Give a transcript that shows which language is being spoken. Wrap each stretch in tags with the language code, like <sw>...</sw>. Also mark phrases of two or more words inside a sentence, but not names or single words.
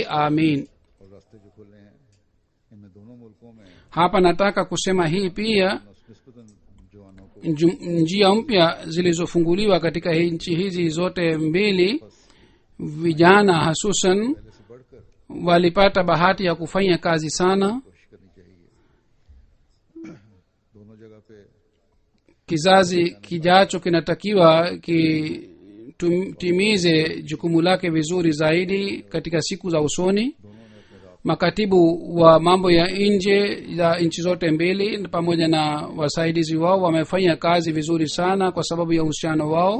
<sw>amin.</sw> <ur>اور راستے جو کھلے ہیں ان میں دونوں ملکوں میں</ur> <sw>hapa nataka kusema hii pia,</sw> <ur>نسبتاً جوانوں کو</ur> <sw>njia mpya zilizofunguliwa katika nchi hizi zote mbili. vijana hasusan</sw> <ur>پہلے سے بڑھ کر</ur> <sw>walipata bahati ya kufanya kazi sana.</sw> <ur>کوشش کرنی چاہیے۔ دونوں جگہ پہ</ur> <sw>kizazi kijacho kinatakiwa kitimize jukumu lake vizuri zaidi katika siku za usoni. makatibu wa mambo ya nje ya nchi zote mbili pamoja na wasaidizi wao wamefanya kazi vizuri sana kwa sababu ya uhusiano wao.</sw>